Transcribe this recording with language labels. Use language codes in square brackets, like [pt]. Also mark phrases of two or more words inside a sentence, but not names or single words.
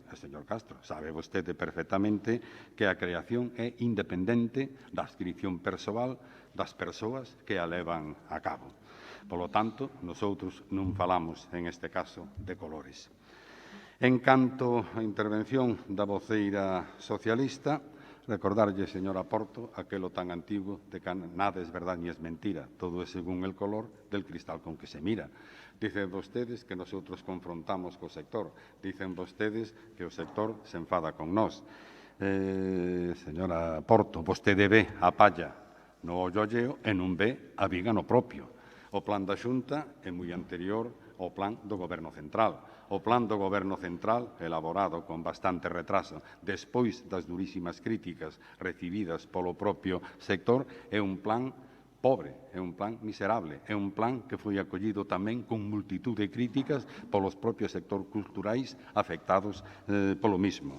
[gl] Señor Castro, sabe vostede perfectamente que a creación é independente da adscripción persoal das persoas que a levan a cabo. Polo tanto, nosotros non falamos, en este caso, de colores. En canto á intervención da voceira socialista, recordarlle, señora Porto, aquelo tan antigo de que [es] nada es verdad ni es mentira, todo es según el color del cristal con que se mira. [gl] Dicen vostedes que nosotros confrontamos co sector, dicen vostedes que o sector se enfada con nós. Señora Porto, vostede ve a palla no ollolleo e non ve a viga no propio. O plan da Xunta é moi anterior ao plan do Goberno Central. O plan do Goberno Central, elaborado con bastante retraso despois das durísimas críticas recibidas polo propio sector, é un plan pobre, é un plan miserable, é un plan que foi acollido tamén con multitud de críticas polos propios sectores culturais afectados polo mismo.